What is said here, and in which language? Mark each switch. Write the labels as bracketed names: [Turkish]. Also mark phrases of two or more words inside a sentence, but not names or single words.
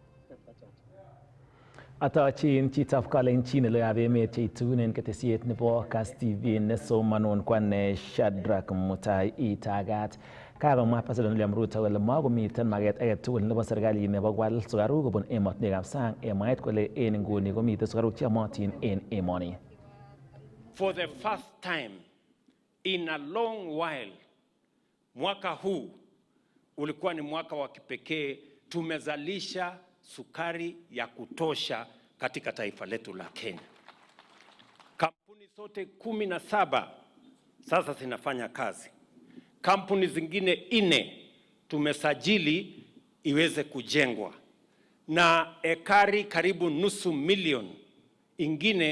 [Kalenjin] Atachin chitab kalenjin loab emet cheitunen ketesiet nebo Kass TV nesomanun kwane Shadrack Mutai Itagat. Kagomwa President William Ruto kole makomiten maget age tugul nebo serikalit nebo kwal sukaruk kobun emotinwekab sang, mwaet kole en nguni komiten sukaruk cheyomotin en emoni. [English] For the first time in a long while, [Swahili] mwaka huu ulikuwa ni mwaka wa kipekee. Tumezalisha sukari ya kutosha katika taifa letu la Kenya. Kampuni zote 17 sasa zinafanya kazi. Kampuni zingine 4 tumesajili iweze kujengwa, na ekari karibu nusu milioni ingine